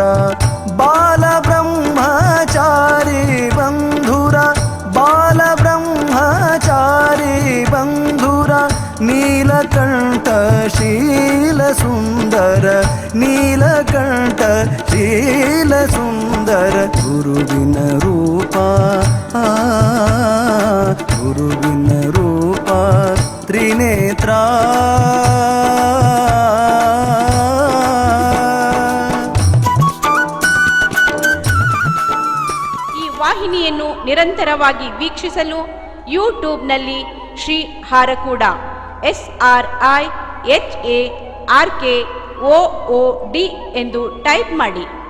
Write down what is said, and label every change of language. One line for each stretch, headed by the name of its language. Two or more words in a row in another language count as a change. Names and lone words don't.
Sanskrit: बाल ब्रह्मचारी बंधुर बाल ब्रह्मचारी बंधुर नीलकंठ शील सुंदर नीलकंठ शील सुंदर गुरुविन रूप गुरुविन रूप त्रिनेत्र
Kannada: ಈ ವಾಹಿನಿಯನ್ನು ನಿರಂತರವಾಗಿ ವೀಕ್ಷಿಸಲು ಯೂಟ್ಯೂಬ್ನಲ್ಲಿ ಶ್ರೀ ಹಾರಕೂಡ SRIHARKOOD ಎಂದು ಟೈಪ್ ಮಾಡಿ.